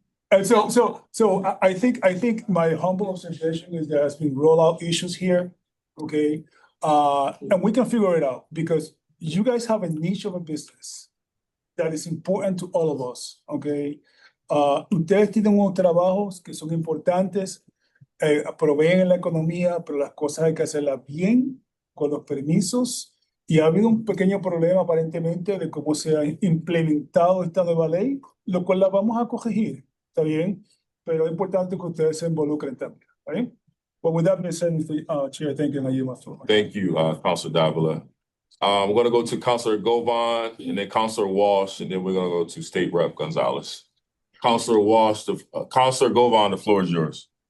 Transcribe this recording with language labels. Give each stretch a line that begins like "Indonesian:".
English: And so I think my humble observation is there has been rollout issues here, okay? And we can figure it out because you guys have a niche of a business that is important to all of us, okay?
Spanish: Ustedes tienen unos trabajos que son importantes, proveen en la economía, pero las cosas hay que hacerlas bien, con los permisos. Y ha habido un pequeño problema aparentemente de cómo se ha implementado esta nueva ley, lo cual la vamos a corregir, ¿está bien? Pero es importante que ustedes se involucren también, ¿está bien?
English: But with that being said, Chair, thank you, and I yield my floor. Thank you, Councilor Davila. We're gonna go to Councilor Govan and then Councilor Walsh, and then we're gonna go to State Rep Gonzalez. Councilor Walsh, Councilor Govan, the floor is yours.